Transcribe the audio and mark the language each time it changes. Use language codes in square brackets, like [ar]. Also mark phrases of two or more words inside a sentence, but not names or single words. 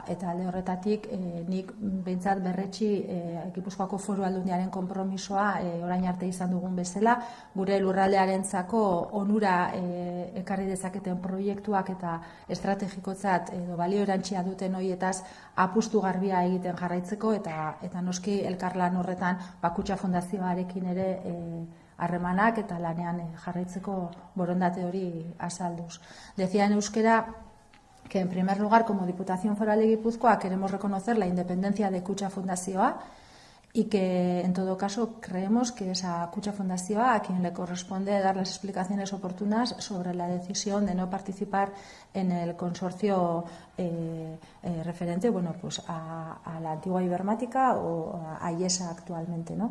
[eu] alde horretatik nik behintzat berretsi Gipuzkoako Foru Aldundiaren konpromisoa orain arte izan dugun bezala, gure lurraldearentzako onura ekarri dezaketen proiektuak eta estrategikotzat edo balio erantzia duten horietaz apustu garbia egiten jarraitzeko, eta noski elkarlan horretan Kutxa Fundazioarekin ere harremanak eta lanean jarraitzeko borondate hori azalduz. [es] Decía en euskera que en primer lugar, como Diputación Foral de Guipúzcoa, queremos reconocer la independencia de Kutxa Fundazioa, y que en todo caso creemos que es a Kutxa Fundazioa a quien le corresponde dar las explicaciones oportunas sobre la decisión de no participar en el consorcio referente a la antigua Ibermática o a IESA actualmente, ¿no?